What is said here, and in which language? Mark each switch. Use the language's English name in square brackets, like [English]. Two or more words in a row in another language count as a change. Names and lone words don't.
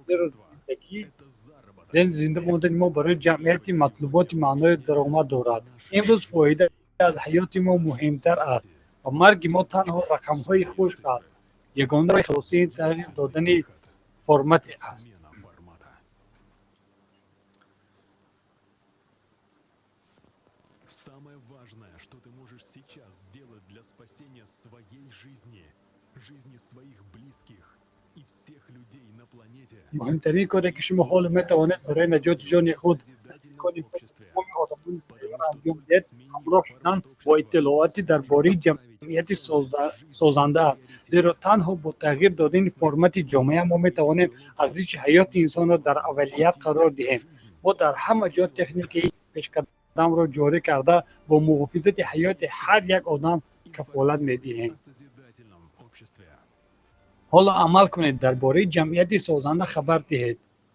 [Persian] زیرا زنده ماندن ما برای جمعیت مطلوبات معنای درآمد دارد. امروز فایده از حیات ما مهمتر است و مرگ ما تنها رقم‌های خشک است. یگانه راه خلاصی تغییر دادن فرمت است. [Russian] смена формата. Самое важное, что ты можешь сейчас сделать для спасения своей жизни, жизни своих близких и всех людей на планете, [Persian] مهمترین کاری که شما حال میتوانید برای نجات جان خود کنید تمام آدمان زنده را انجام دهید، همراه شدن با اطلاعاتی درباره جمعیت سازنده است. زیرا تنها با تغییر دادن فرمت جامعه ما میتوانیم ارزش حیات انسان را در اولویت قرار دهیم. ما در همه جا تکنیکی پیشقدم را جاری کرده با محافظت حیات هر یک آدم کفالت میدهیم. [Russian] созидательном обществе. [Persian] حالا عمل کنید، درباره جمعیت سازنده خبر دهید.